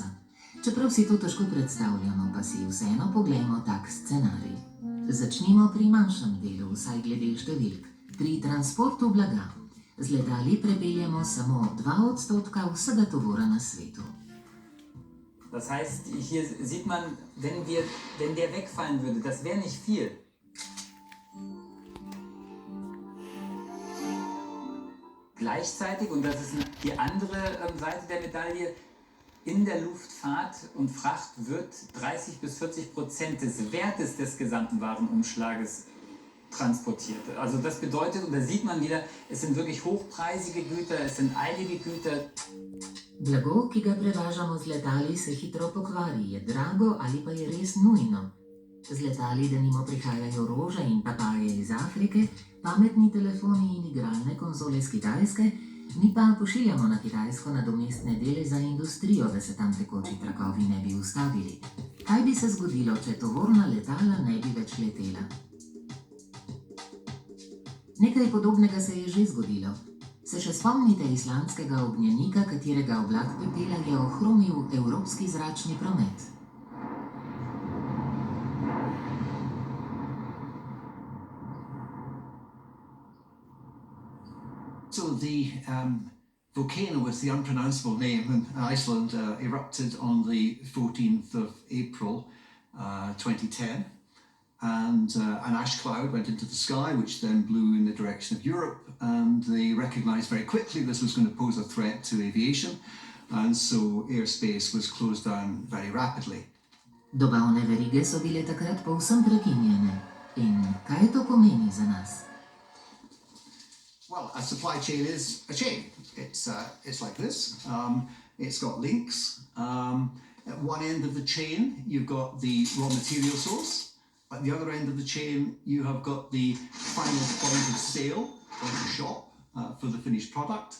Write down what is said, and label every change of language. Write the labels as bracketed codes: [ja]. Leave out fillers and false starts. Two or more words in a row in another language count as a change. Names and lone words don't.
[sl] Čeprav si to težko predstavljamo, pa si vseeno poglejmo tak scenarij. Začnimo pri manjšem delu, vsaj glede številk. Pri transportu blaga. Z letali prepeljemo samo 2% vsega tovora na svetu. [de] Das heißt, hier sieht man, wenn der wegfallen würde, das wäre nicht viel. Gleichzeitig, und das ist die andere Seite der Medaille, in der Luftfahrt und Fracht wird 30-40% des Wertes des gesamten Warenumschlages transportiert. Also das bedeutet, und da sieht man wieder, es sind wirklich hochpreisige Güter, es sind eilige Güter. [sl] Blago, ki ga prevažamo z letali, se hitro pokvari, je drago ali pa je res nujno. Z letali denimo prihajajo rože in papaje iz Afrike, pametni telefoni in igralne konzole z Kitajske, mi pa pošiljamo na Kitajsko nadomestne dele za industrijo, da se tam tekoči trakovi ne bi ustavili. Kaj bi se zgodilo, če tovorna letala ne bi več letela? Nekaj podobnega se je že zgodilo. Se še spomnite islandskega ognjenika, katerega oblak pepela je ohromil evropski zračni promet? [en] So the volcano with the unpronounceable name in Iceland erupted on the 14th of April 2010. And an ash cloud went into the sky, which then blew in the direction of Europe, and they recognised very quickly this was going to pose a threat to aviation, and so airspace was closed down very rapidly. [sl] Dobavne verige so bile takrat povsem prekinjene. In kaj to pomeni za nas? [en] Well, a supply chain is a chain. It's like this. It's got links. At one end of the chain, you've got the raw material source. At the other end of the chain, you have got the final point of sale or the shop for the finished product.